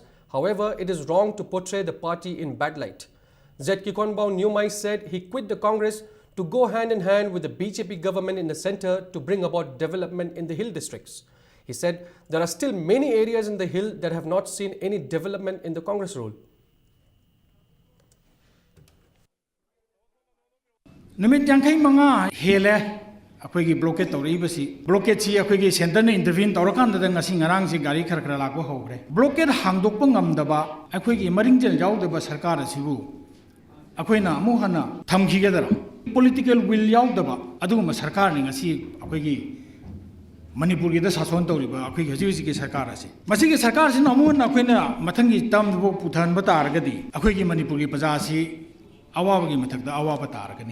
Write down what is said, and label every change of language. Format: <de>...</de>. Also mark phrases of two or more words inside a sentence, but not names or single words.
<en>However, it is wrong to portray the party in bad light. Z. Kikhonbao Nyumai said he quit the Congress to go hand in hand with the BJP government in the centre to bring about development in the hill districts. He said there are still many areas in the hill that have not seen any development in the Congress rule.</en> <mni>Numit yang kai manga hele ꯑꯩꯈꯣꯏꯒꯤ ꯕ꯭ꯂꯣꯀꯦꯠ ꯇꯧꯔꯛꯏꯕꯁꯤ ꯕ꯭ꯂꯣꯀꯦꯠꯁꯤ ꯑꯩꯈꯣꯏꯒꯤ ꯁꯦꯟꯇꯔꯅ ꯏꯟꯇꯔꯚꯤꯌꯨ ꯇꯧꯔꯀꯥꯟꯗ ꯉꯁꯤ ꯉꯔꯥꯡꯁꯤ ꯒꯥꯔꯤ ꯈꯔ ꯈꯔ ꯂꯥꯛꯄ ꯍꯧꯈ꯭ꯔꯦ ꯕ꯭ꯂꯣꯀꯦꯠ ꯍꯥꯡꯗꯣꯛꯄ ꯉꯝꯗꯕ ꯑꯩꯈꯣꯏꯒꯤ ꯃꯔꯤꯡꯖꯦꯜ ꯌꯥꯎꯗꯕ ꯁꯔꯀꯥꯔ ꯑꯁꯤꯕꯨ ꯑꯩꯈꯣꯏꯅ ꯑꯃꯨꯛ ꯍꯟꯅ ꯊꯝꯈꯤꯒꯗꯔꯥ</mni> <en>political will</en> <mni>ꯌꯥꯎꯗꯕ ꯑꯗꯨꯒꯨꯝꯕ ꯁꯔꯀꯥꯔꯅꯤ ꯉꯁꯤ ꯑꯩꯈꯣꯏꯒꯤ ꯃꯅꯤꯄꯨꯔꯒꯤꯗ ꯁꯥꯁꯣꯟ ꯇꯧꯔꯤꯕ ꯑꯩꯈꯣꯏꯒꯤ ꯍꯧꯖꯤꯛ ꯍꯧꯖꯤꯛꯀꯤ ꯁꯔꯀꯥꯔ ꯑꯁꯤ ꯃꯁꯤꯒꯤ ꯁꯔꯀꯥꯔꯁꯤꯅ ꯑꯃꯨꯛ ꯍꯟꯅ ꯑꯩꯈꯣꯏꯅ ꯃꯊꯪꯒꯤ ꯇꯥꯝꯗꯐꯥꯎ ꯄꯨꯊꯍꯟꯕ ꯇꯥꯔꯒꯗꯤ ꯑꯩꯈꯣꯏꯒꯤ ꯃꯅꯤꯄꯨꯔꯒꯤ ꯄ꯭ꯔꯖꯥ ꯑꯁꯤ ꯑꯋꯥꯕꯒꯤ ꯃꯊꯛꯇ ꯑꯋꯥꯕ ꯇꯥꯔꯒꯅꯤ</mni>